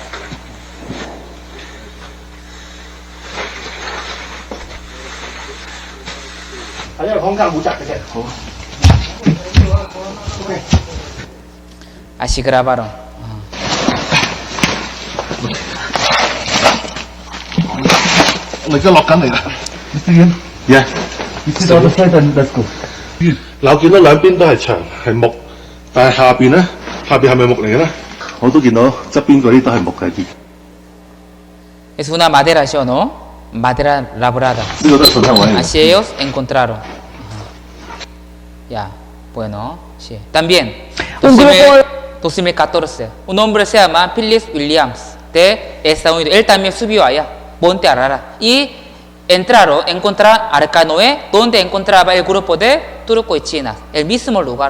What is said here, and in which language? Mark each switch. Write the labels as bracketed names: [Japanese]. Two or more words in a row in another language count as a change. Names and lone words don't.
[Spanish] Así grabaron. Yeah. [Cantonese] 嗱，我見到兩邊都係牆係木，但係下邊咧，下邊係咪木嚟嘅咧？我都見到側邊嗰啲都係木嚟嘅。 [Spanish] Es una madera, ¿sí o no? Madera labrada. [Cantonese] 呢個都係信香位嚟嘅。 [Spanish] Así ellos encontraron. Ya, bueno, sí. También, Un grupo- 2014, un hombre se llama Philip Williams de Estados Unidos. Él también subió allá, Monte Ararat. Y entraron, encontraron Arca Noé, donde encontraba el grupo de turcos y chinas, el mismo lugar.